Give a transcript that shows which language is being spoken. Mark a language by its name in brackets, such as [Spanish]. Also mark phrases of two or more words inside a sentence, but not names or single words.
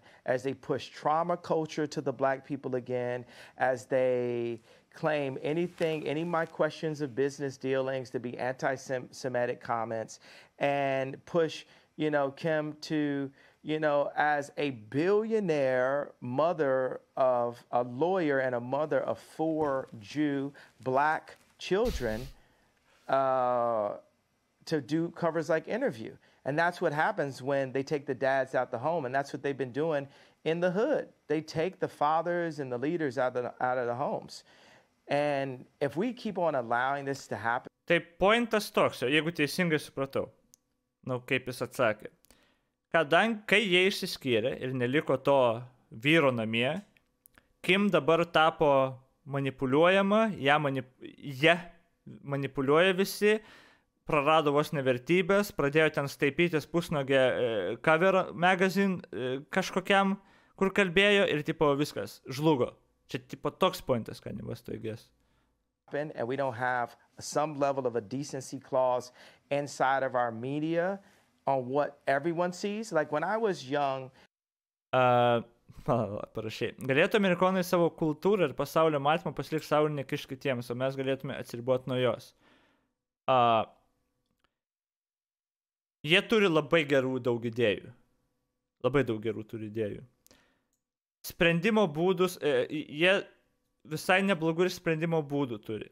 [English] as they push trauma culture to the black people again, as they claim any of my questions of business dealings to be anti-Semitic comments, and push, you know, Kim to, you know, as a billionaire mother of a lawyer and a mother of 4 Jew black children, to do covers like Interview. And that's what happens when they take the dads out the home. And that's what they've been doing in the hood. They take the fathers and the leaders out of the homes. And if we keep on allowing this to happen... [Lithuanian] Tai pointas toks, jeigu teisingai supratau, nu, kaip jis atsakė. Kadangi, kai jie išsiskyrė ir neliko to vyro namie, Kim dabar tapo manipuliuojama, ją manipuliuoja visi, prarado vos nevertybės, pradėjo ten staipytis pusnogę [English] cover magazine [Lithuanian] kažkokiam, kur kalbėjo ir tipo viskas, žlugo. Čia tipo toks pointas, [English] Kanye West, I guess. And we don't have some level of a decency clause inside of our media on what everyone sees. Like when I was young... [Lithuanian] Parašai. Galėtų amerikonai savo kultūrą ir pasaulio matymą pasilik savo ir nekiš kitiems, o mes galėtume atsiriboti nuo jos. Jie turi labai gerų daug idėjų. Labai daug gerų turi idėjų. Sprendimo būdus, jie visai neblogų ir sprendimo būdų turi.